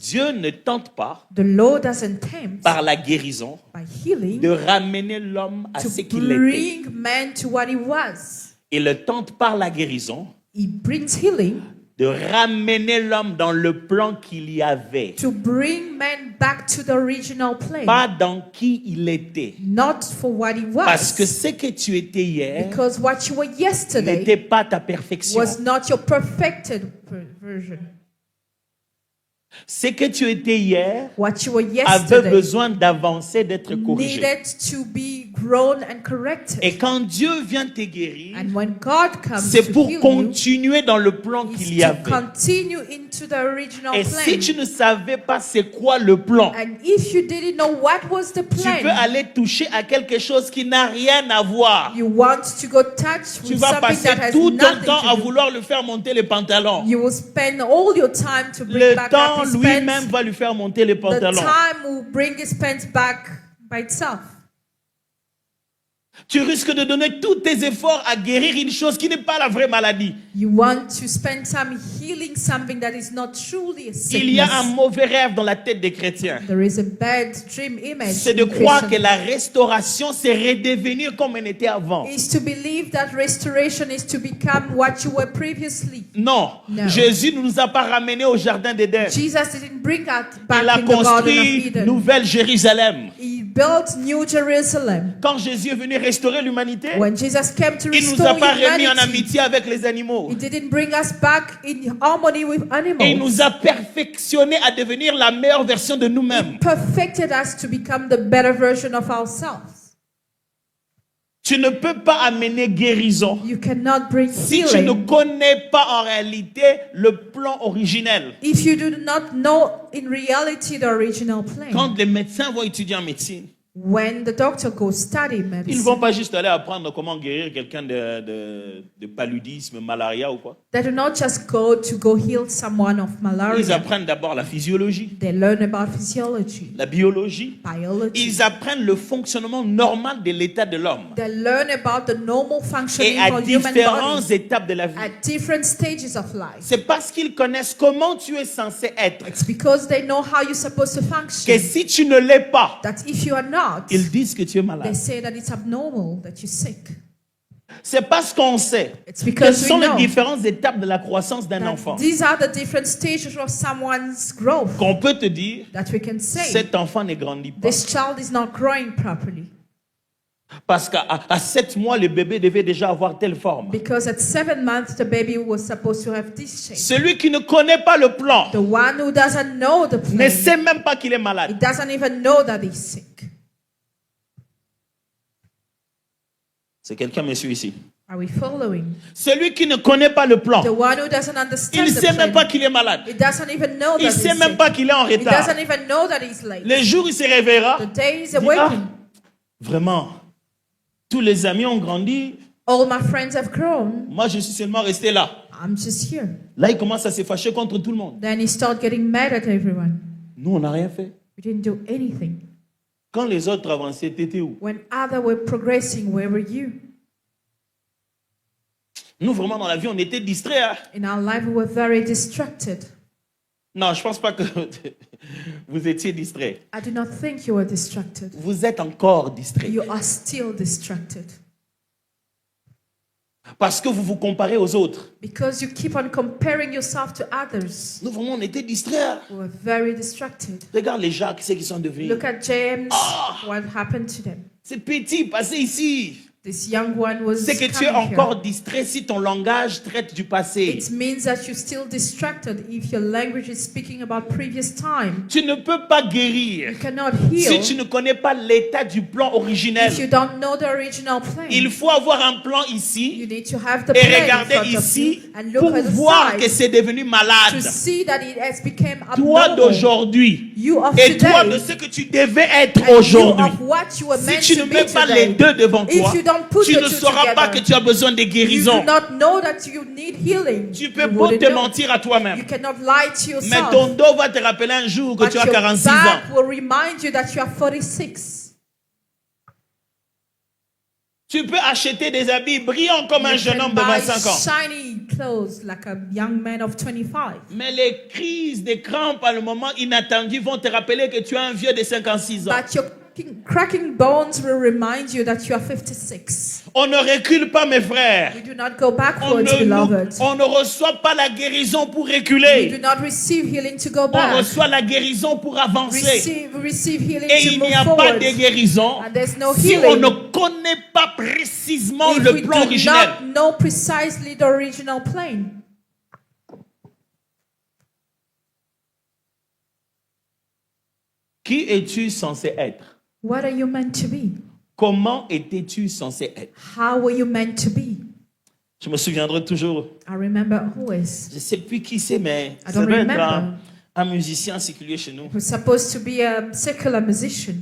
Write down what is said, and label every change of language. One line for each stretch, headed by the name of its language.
French: Dieu ne tente pas,
English: The Lord doesn't tempt
French: par la guérison,
English: by healing
French: de ramener l'homme à
English: to
French: ce qu'il était.
English: bring man to what he was.
French: Il le tente par la guérison
English: He brings healing
French: de ramener l'homme dans le plan qu'il y avait,
English: to bring man back to the original plan,
French: pas dans qui il était.
English: not for what he
French: Parce que
English: was.
French: ce que tu étais hier
English: Because what you were yesterday
French: n'était pas ta perfection.
English: was not your perfected version.
French: Ce que tu étais hier
English: What you were
French: avait
English: yesterday
French: besoin d'avancer, d'être corrigé.
English: needed to be grown and corrected.
French: Et quand Dieu vient te guérir,
English: And when God comes
French: c'est
English: to
French: pour
English: heal you,
French: continuer dans le plan
English: it's
French: qu'il y
English: to
French: avait.
English: continue into the original
French: Et si
English: plan.
French: tu ne savais pas c'est quoi le plan,
English: And if you didn't know what was the
French: tu peux
English: plan,
French: aller toucher à quelque chose qui n'a rien à voir.
English: you want to go touch
French: Tu
English: with
French: vas
English: something
French: passer
English: that has
French: tout ton
English: nothing
French: temps à
English: to do.
French: vouloir lui faire monter les pantalons.
English: You will spend all your time to bring
French: Le
English: back
French: temps
English: up his
French: lui-même
English: pants.
French: va lui faire monter les
English: The
French: pantalons.
English: time will bring his pants back by itself.
French: Tu risques de donner tous tes efforts à guérir une chose qui n'est pas la vraie maladie.
English: You want to spend time healing something that is not truly a
French: Il y a un
English: sickness.
French: mauvais rêve dans la tête des chrétiens.
English: There is a bad dream image
French: C'est de
English: in
French: croire que
English: Christian.
French: la restauration, c'est redevenir comme elle était avant.
English: Is to believe that restoration is to become what you were previously.
French: Non,
English: No.
French: Jésus ne nous a pas ramenés au jardin d'Éden.
English: Jesus didn't bring us
French: Il
English: back
French: a
English: in the Garden of
French: construit
English: Eden.
French: Nouvelle Jérusalem.
English: He built New Jerusalem.
French: Quand Jésus est venu restaurer l'humanité,
English: When Jesus came to
French: il ne nous
English: restore
French: a pas remis en
English: humanity,
French: amitié avec les animaux.
English: He didn't bring us back in harmony with
French: Et il
English: animals.
French: nous a perfectionnés à devenir la meilleure version de nous-mêmes.
English: Perfected us to become the better version of ourselves.
French: Tu ne peux pas amener guérison
English: You cannot bring
French: si tu ne
English: healing
French: connais pas en réalité le plan originel.
English: if you do not know in reality the original plan.
French: Quand les médecins vont étudier en médecine,
English: When the doctor goes study
French: ils ne
English: medicine,
French: vont pas juste aller apprendre comment guérir quelqu'un de paludisme, malaria ou quoi.
English: they do not just go to go heal someone of
French: Ils
English: malaria.
French: apprennent d'abord la physiologie,
English: They learn about physiology,
French: la biologie.
English: biology.
French: Ils apprennent le fonctionnement normal de l'état de l'homme
English: They learn about the normal
French: et
English: functioning
French: à
English: of human
French: différentes
English: body
French: étapes de la vie.
English: at different stages of life.
French: C'est parce qu'ils connaissent comment tu es censé être
English: It's because they know how you're supposed to
French: que
English: function.
French: si tu ne l'es pas,
English: That if you are not,
French: ils disent que tu es
English: they
French: malade.
English: say that it's abnormal, that you're sick.
French: C'est parce qu'on sait
English: It's
French: quelles
English: because we
French: sont les
English: know
French: différentes étapes de la croissance d'un
English: that
French: enfant
English: these are the different stages of someone's growth
French: qu'on peut te dire
English: that we can say
French: cet enfant ne grandit pas.
English: this child is not growing properly.
French: Parce qu'à 7 mois, le bébé devait déjà avoir telle forme.
English: Because at 7 months, the baby was supposed to have this shape.
French: Celui qui ne connaît pas le plan
English: The one who doesn't know the
French: ne
English: plan,
French: sait même pas qu'il est
English: he
French: malade.
English: doesn't even know that he's sick.
French: C'est quelqu'un, monsieur, ici.
English: Are we following?
French: Celui qui ne connaît pas le plan,
English: The one who doesn't
French: il
English: understand
French: ne
English: the
French: sait même
English: plan,
French: pas qu'il est malade.
English: he doesn't even know
French: Il
English: that
French: ne sait
English: he's
French: même
English: sick.
French: pas qu'il est en
English: He
French: retard.
English: doesn't even know that he's late.
French: Le jour où il se réveillera,
English: The day he's
French: il dit,
English: awakened.
French: vraiment, tous les amis ont grandi.
English: All my friends have grown.
French: Moi, je suis seulement resté là.
English: I'm just here.
French: Là, il commence à se fâcher contre tout le monde.
English: Then he started getting mad at everyone.
French: Nous, on n'a rien fait.
English: We didn't do anything.
French: Quand les autres avançaient, t'étais où?
English: When others were progressing, where were you?
French: Nous, vraiment, dans la vie, on était distraits. Hein?
English: In our life, we were very distracted.
French: Non, je ne pense pas que vous étiez distraits.
English: I do not think you were distracted.
French: Vous êtes encore distraits.
English: You are still distracted.
French: Parce que vous vous comparez aux autres.
English: Because you keep on comparing yourself to others.
French: Nous, vraiment, on était distraits.
English: We were very distracted.
French: Regarde les Jacques, c'est qu'ils sont devenus.
English: Look at James, what happened to them.
French: C'est petit, passez ici.
English: This young one was
French: C'est que tu es
English: coming
French: encore
English: here.
French: distrait si ton langage traite du passé.
English: It means that you're still distracted if your language is speaking about previous time.
French: Tu ne peux pas guérir
English: You cannot
French: si
English: heal
French: tu ne connais pas l'état du plan originel.
English: if you don't know the original plan.
French: Il faut avoir un plan
English: You
French: ici
English: need to have the
French: et
English: plan in
French: regarder
English: front of you
French: ici
English: and
French: pour
English: look at the
French: voir que
English: side
French: c'est devenu
English: to
French: malade.
English: see that it has become
French: Toi
English: abnormal.
French: d'aujourd'hui
English: You of
French: et toi de
English: today
French: ce que tu devais être
English: and you
French: aujourd'hui.
English: of what you were meant
French: Si tu
English: to
French: ne
English: be
French: mets pas les
English: today.
French: deux devant toi,
English: If you don't put
French: tu
English: the
French: ne
English: two
French: sauras pas que
English: together,
French: tu as besoin de
English: you
French: guérison.
English: do not know that you need healing.
French: Tu peux
English: You
French: pas
English: wouldn't
French: te
English: know.
French: mentir à toi-même.
English: You cannot lie to
French: Mais
English: yourself.
French: ton dos va te rappeler un jour que
English: But
French: tu as
English: your
French: 46 ans.
English: back will remind you that you are 46.
French: Tu peux acheter des habits brillants comme un
English: You
French: jeune
English: can
French: homme de
English: buy
French: 25 ans.
English: shiny clothes like a young man of 25.
French: Mais les crises des crampes à le moment inattendu vont te rappeler que tu es un vieux de 56 ans.
English: But your cracking bones will remind you that you are 56.
French: On ne recule pas, mes frères.
English: We do not go
French: On
English: backwards,
French: ne,
English: beloved.
French: on ne reçoit pas la guérison pour
English: We
French: reculer.
English: do not receive healing to go
French: On
English: back.
French: reçoit la guérison pour avancer.
English: We receive healing
French: Et
English: to
French: il
English: move
French: n'y a pas
English: forward.
French: de guérison
English: And there's no
French: si on
English: healing
French: ne connaît pas précisément
English: if
French: le
English: we
French: plan
English: do
French: originel.
English: not know precisely the original plan.
French: Qui es-tu censé être?
English: What are you meant to be?
French: Comment étais-tu censé être?
English: How were you meant to be?
French: Je me souviendrai toujours.
English: I remember always.
French: Je ne sais plus qui c'est, mais
English: I
French: ça
English: don't
French: devait être
English: remember.
French: un musicien séculier chez nous.
English: He was supposed to be a secular musician.